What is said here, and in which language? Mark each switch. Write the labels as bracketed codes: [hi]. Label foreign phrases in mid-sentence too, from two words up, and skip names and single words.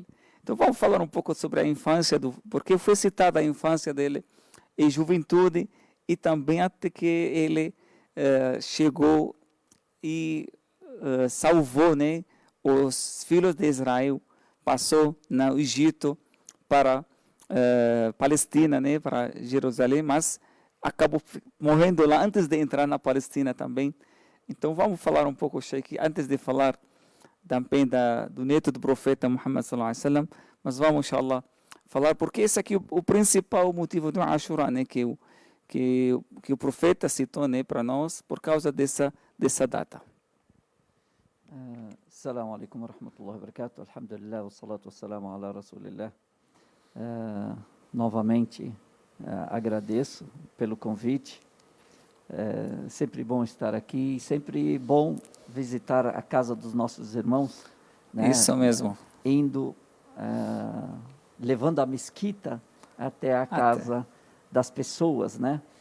[pt] Então vamos falar um pouco sobre a infância, porque foi citada a infância dele e juventude, e também até que ele chegou e salvou, né, os filhos de Israel, passou no Egito para Palestina, né, para Jerusalém, mas acabou morrendo lá antes de entrar na Palestina também. Então vamos falar um pouco, Sheikh, antes de falar também do neto do profeta Muhammad [ar] صلى الله عليه وسلم, [pt] mas vamos, inshallah, falar, porque esse aqui é o principal motivo do Ashura, né, que o profeta citou, né, para nós, por causa dessa data. [ar] السلام عليكم ورحمة الله وبركاته. الحمد لله، والصلاة والسلام على رسول الله. [pt] Novamente agradeço pelo convite. Sempre bom estar aqui, sempre bom visitar a casa dos nossos irmãos, né? Isso mesmo. Indo, levando a mesquita até a casa das pessoas, né?